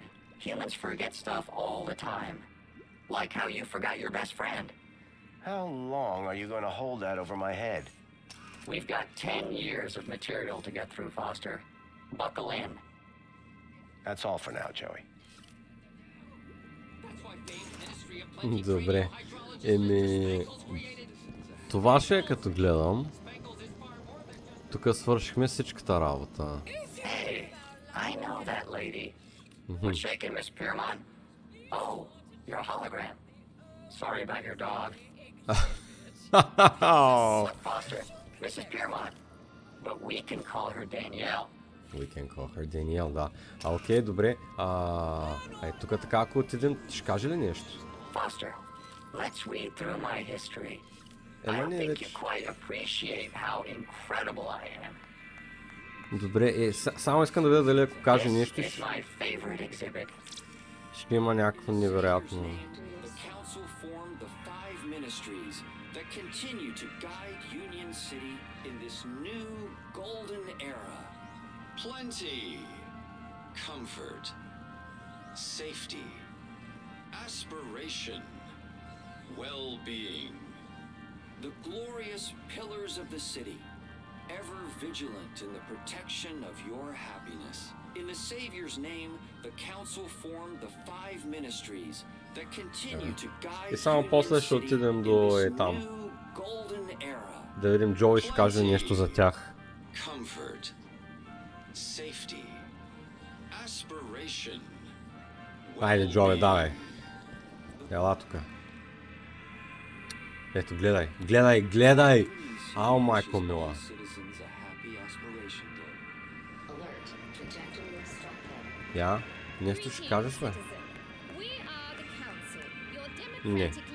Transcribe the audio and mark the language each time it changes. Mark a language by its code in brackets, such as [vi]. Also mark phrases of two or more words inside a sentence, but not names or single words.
[en] Humans forget stuff all the time. Like how you forgot your best friend. How long are you going to hold that over my head? We've got 10 years of material to get through, Foster. Buckle in. That's all for now, Joey. [bg] Добре. Еми... Това ще е като гледам. Тук свършихме всичката работа. [en] Hey, I know that lady. What's shaking, Miss Piermont? Oh, you're a hologram. Sorry about your dog. Look, Foster, Mrs. Piermont. But we can call her Danielle. We can call her Danielle, [bg] да. Окей, добре. Тук така, ако отидем, ще каже ли нещо? [en] Foster, let's read through my history. I don't think you quite appreciate how incredible I am. [bg] Добре, само искам да видя дали ако каже нещо, [en] It's my favorite exhibit. [bg] ще има някакво невероятно. [en] The council formed the 5 ministries that continue to guide Union City in this new golden era. Plenty, comfort, safety, aspiration, well-being. The glorious pillars of the city, ever vigilant in the protection of your happiness. In the Savior's name, the council formed the 5 ministries that continue to guide [bg] И само после ще отидем до там. Да видим, Джоуи ще каже нещо за тях. [en] Comfort, safety, aspiration. [bg] Айде, Джоуи, давай. Ела тука. Ето, гледай, гледай, гледай! Ау, майко мила. Я? Нещо ще кажеш, бе? Не.